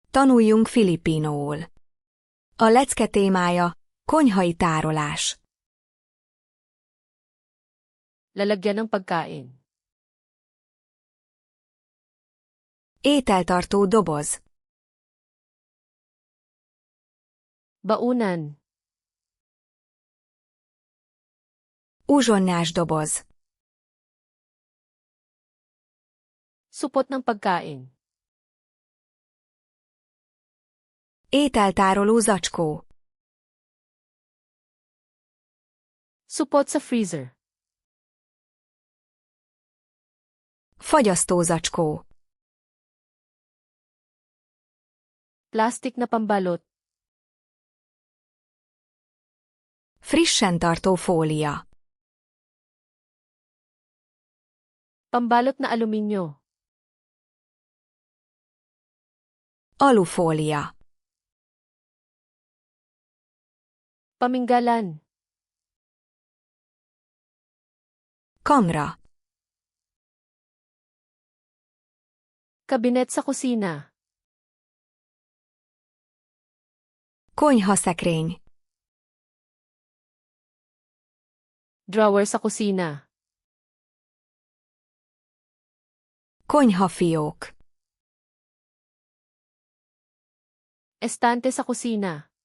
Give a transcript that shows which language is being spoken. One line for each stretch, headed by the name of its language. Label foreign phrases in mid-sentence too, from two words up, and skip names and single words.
Hungarian: Tanuljunk filippinóul. A lecke témája, konyhai tárolás.
Filipino: Lalagyan ng pagkain.
Hungarian: Ételtartó doboz.
Filipino: Baunan.
Hungarian: Uzsonnás doboz.
Filipino: Supot ng pagkain.
Hungarian: Ételtároló zacskó.
Filipino: Supot sa freezer.
Hungarian: Fagyasztó zacskó.
Filipino: Plastik na pambalot.
Hungarian: Frissen tartó fólia.
Filipino: Pambalot na aluminyo.
Hungarian: Alufólia.
Filipino: Paminggalan.
Hungarian: Kamra.
Filipino: Kabinet sa kusina.
Hungarian: Konyhaszekrény.
Filipino: Drawer sa kusina.
Hungarian: Konyhafiók.
Filipino: Estante sa kusina.